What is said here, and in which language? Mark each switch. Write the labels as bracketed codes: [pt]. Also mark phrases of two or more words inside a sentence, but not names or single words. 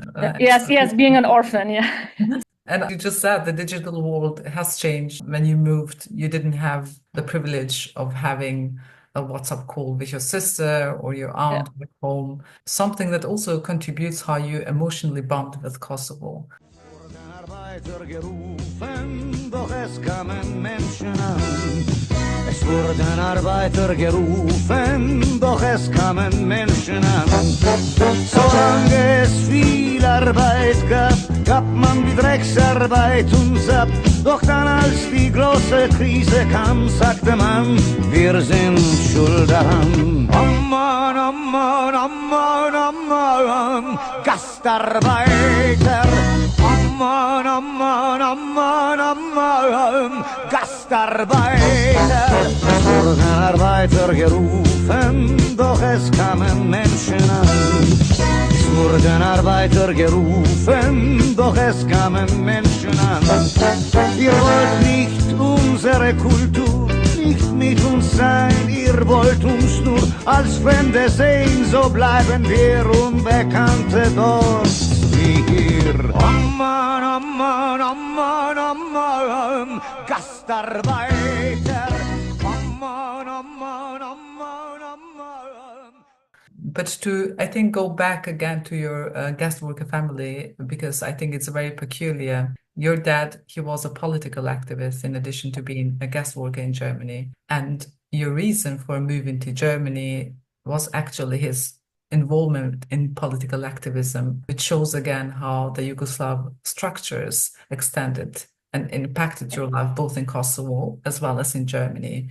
[en] Yes, being an orphan, yeah. And you just said the digital world has changed. When you moved, you didn't have the privilege of having a WhatsApp call with your sister or your aunt at home, something that also contributes how you emotionally bond with Kosovo. [de] Es wurden Arbeiter gerufen, doch es kamen Menschen an. Solange es viel Arbeit gab, gab man die Drecksarbeit uns ab. Doch dann, als die große Krise kam, sagte man, wir sind schuld daran. [tr] Amman, Amman, Amman, Amman, Gastarbeiter. Amman, Amman, Amman, Amman, [de] Gastarbeiter. Es wurden Arbeiter gerufen, doch es kamen Menschen an. Es wurden Arbeiter gerufen, doch es kamen Menschen an. Ihr wollt nicht unsere Kultur, nicht mit uns sein, ihr wollt uns nur als Fremde sehen, so bleiben wir Unbekannte dort wie hier. [tr] Amman, Amman, Amman, Amman, Gastarbeiter. Amman, Amman, Amman, Amman. [en] But to, I think, go back again to your guest worker family, because I think it's very peculiar. Your dad, he was a political activist in addition to being a guest worker in Germany. And your reason for moving to Germany was actually his involvement in political activism, which shows again how the Yugoslav structures extended and impacted your life both in Kosovo as well as in Germany.